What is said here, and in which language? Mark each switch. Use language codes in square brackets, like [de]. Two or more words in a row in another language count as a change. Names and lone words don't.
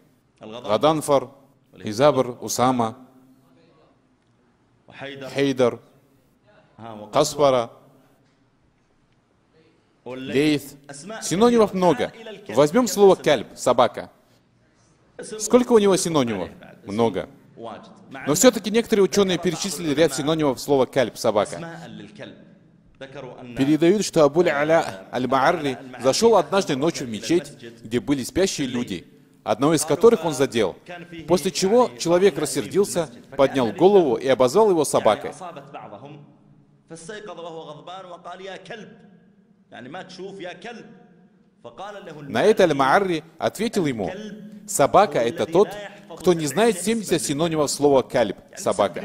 [ru] Гаданфар, Хизабр, Усама, Хейдар, Касфара, Лейт. Синонимов много. Возьмем слово кальб, собака. Сколько у него синонимов? Много. Но все-таки некоторые ученые перечислили ряд синонимов слова кальб, собака. Передают, что Абу А'ля аль-Ма'арри зашел однажды ночью в мечеть, где были спящие люди, одного из которых он задел. После чего человек рассердился, поднял голову и обозвал его собакой. На это Аль-Ма'арри ответил ему: собака — это тот, кто не знает 70 синонимов слова кальб, собака.